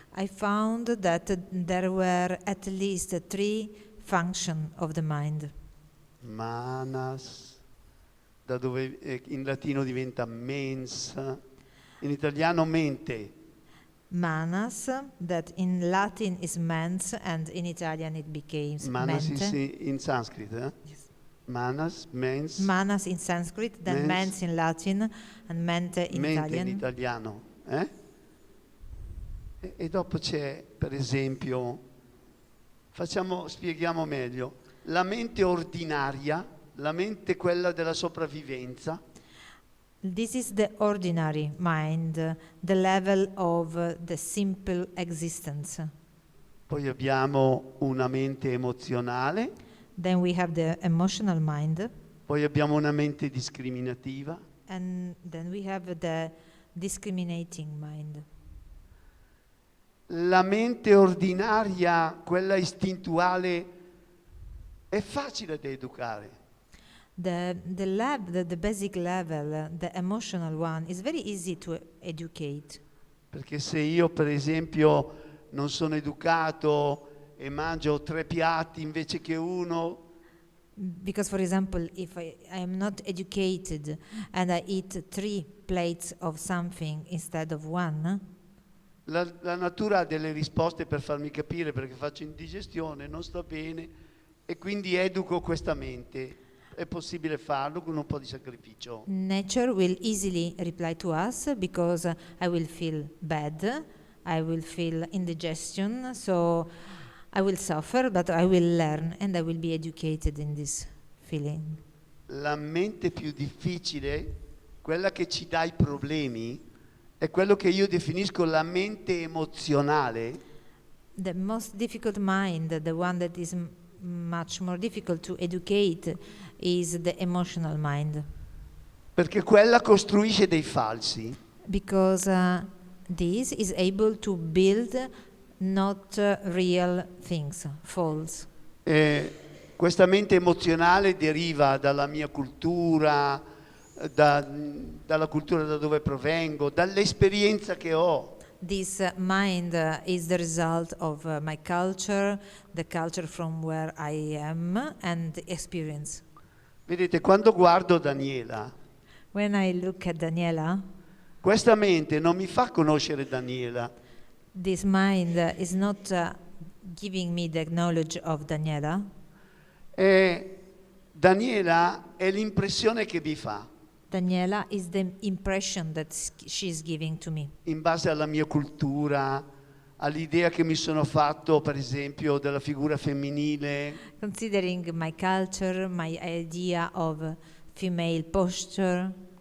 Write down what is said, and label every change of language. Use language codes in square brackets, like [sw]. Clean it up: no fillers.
[en] I found that there were at least 3 functions of the mind. [it] Manas, da dove in latino diventa mens, in italiano mente. [en] Manas, that in Latin is mens, and in Italian it became Manas [it] mente. [en] in Sanskrit, Yes. Manas, mens. Manas in Sanskrit, then mens in Latin, and mente in [it] mente [en] Italian. [it] in italiano. E dopo c'è, per esempio, spieghiamo meglio, la mente ordinaria, la mente quella della sopravvivenza. [en] This is the ordinary mind, the level of the simple existence. [it] Poi abbiamo una mente emozionale. [en] Then we have the emotional mind, [it] Poi abbiamo una mente discriminativa. [en] and then we have the discriminating mind. [it] la mente ordinaria, quella istintuale, è facile da educare. [en] The basic level, the emotional one, is very easy to educate. [it] Perché se io, per esempio, non sono educato e mangio 3 piatti invece che uno, [en] Because, for example, if I am not educated and I eat 3 plates of something instead of 1, [it] la natura ha delle risposte per farmi capire perché faccio indigestione, non sto bene e quindi educo questa mente. È possibile farlo con un po' di sacrificio. [en] nature will easily reply to us because I will feel bad, I will feel indigestion, so I will suffer, but I will learn and I will be educated in this feeling. [it] La mente più difficile, quella che ci dà i problemi, è quello che io definisco la mente emozionale. [en] The most difficult mind, the one that is much more difficult to educate, is the emotional mind. [it] Perché quella costruisce dei falsi. [en] Because this is able to build not real things, false. [it] Questa mente emozionale deriva dalla mia cultura, dalla cultura da dove provengo, dall'esperienza che ho. [en] This mind is the result of my culture, the culture from where I am, and the experience. [it] Vedete, quando guardo Daniela, [en] When I look at Daniela, [it] questa mente non mi fa conoscere Daniela, [en] this mind is not giving me the knowledge of Daniela. [it] Daniela è l'impressione che mi fa. [en] Daniela is the impression that she's giving to me. [it] In base alla mia cultura, all'idea che mi sono fatto, per esempio, della figura femminile. [en] Considering my culture, my idea of female posture.